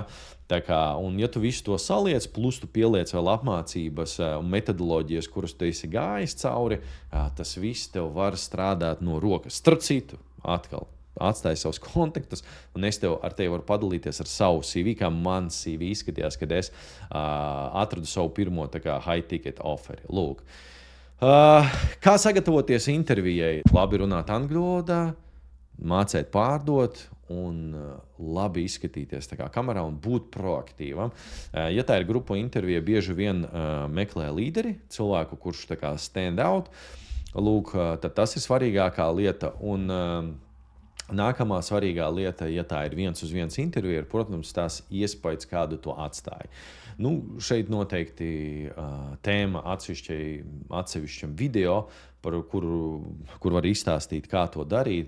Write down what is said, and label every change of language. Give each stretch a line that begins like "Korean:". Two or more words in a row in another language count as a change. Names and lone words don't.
Latvian: Tā kā, un ja tu visu to saliec, plus tu pieliec vēl apmācības un metodoloģijas, kuras tu esi gājis cauri, tas viss tev var strādāt no rokas. Starp citu, atkal, atstāji savus kontaktus, un es ar tevi varu padalīties ar savu CV, kā man CV izskatījās, kad es atradu savu pirmo
English: high ticket
Latvian: offeri. Lūk. Kā sagatavoties intervijai? Labi runāt angļu valodā, mācīt pārdot un labi izskatīties kamerā un būt proaktīvam. Ja tā ir grupu intervija, bieži vien meklē līderi, cilvēku, kurš
English: stand out.
Latvian: Lūk, tad tas ir svarīgākā lieta. Un nākamā svarīgā lieta, ja tā ir 1-uz-1 intervija, ir, protams, tās iespējas, kādu to atstāja. Šeit noteikti tēma atsevišķam video, par kur var izstāstīt, kā to darīt.